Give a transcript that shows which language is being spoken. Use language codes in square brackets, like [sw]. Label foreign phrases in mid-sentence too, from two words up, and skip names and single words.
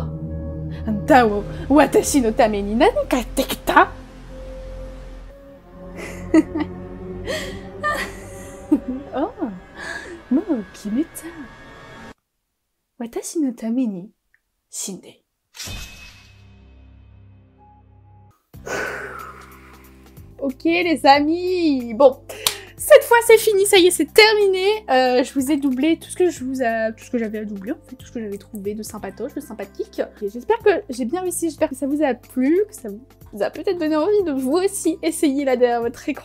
[ja] あんたも私のために何かできた？ああ、もう決めた。私のために死んで。 [fr] Ok les amis, bon, cette fois c'est fini, ça y est, c'est terminé. Je vous ai doublé tout ce que j'avais à doubler, en fait, tout ce que j'avais trouvé de sympatoche, de sympathique. J'espère que j'ai bien réussi, j'espère que ça vous a plu, que ça vous a peut-être donné envie de vous aussi essayer là derrière votre écran.